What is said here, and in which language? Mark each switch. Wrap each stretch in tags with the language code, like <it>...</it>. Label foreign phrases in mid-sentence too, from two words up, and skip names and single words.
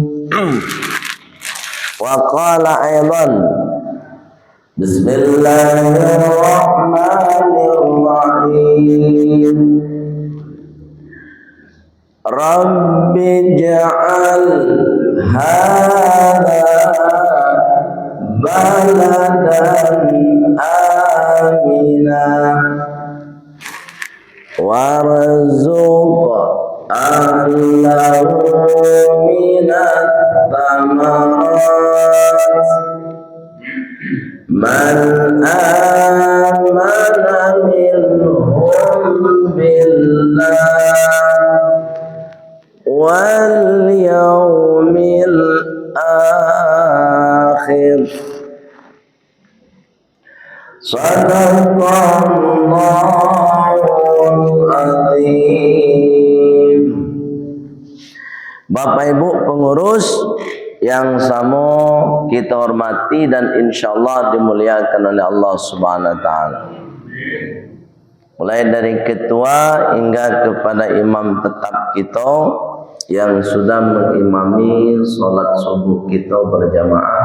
<ar>وقال أيضا بسم الله الرحمن الرحيم. رب اجعل هذا بلدا آمنا وارزق أهله من الثمرات من آمن منهم بالله واليوم الآخر. صدق الله العظيم.</ar> <id>Bapak Ibu pengurus yang samo kita hormati dan insyaallah dimuliakan oleh Allah</id> <ar>سبحانه وتعالى.</ar> <id>Mulai dari ketua hingga kepada imam tetap kita yang sudah mengimami sholat subuh kita berjamaah.</id>